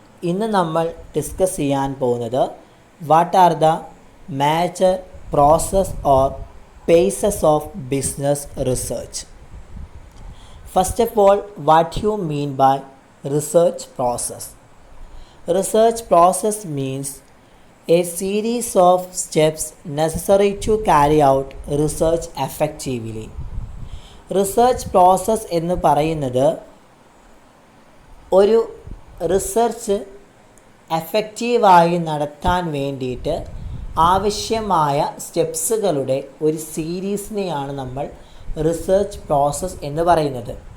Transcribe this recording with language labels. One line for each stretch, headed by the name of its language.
Malayalam: ഇന്ന് നമ്മൾ ഡിസ്കസ് ചെയ്യാൻ പോകുന്നത്
English: What are the major process or phases of business research. First of all, what you mean by research process? Research process means a series of steps necessary to carry out research effectively.
Malayalam: Research process എന്ന് പറയുന്നത് ഒരു research എഫക്റ്റീവായി നടത്താൻ വേണ്ടിയിട്ട് ആവശ്യമായ സ്റ്റെപ്സുകളുടെ ഒരു സീരീസിനെയാണ് നമ്മൾ research process എന്ന് പറയുന്നത്.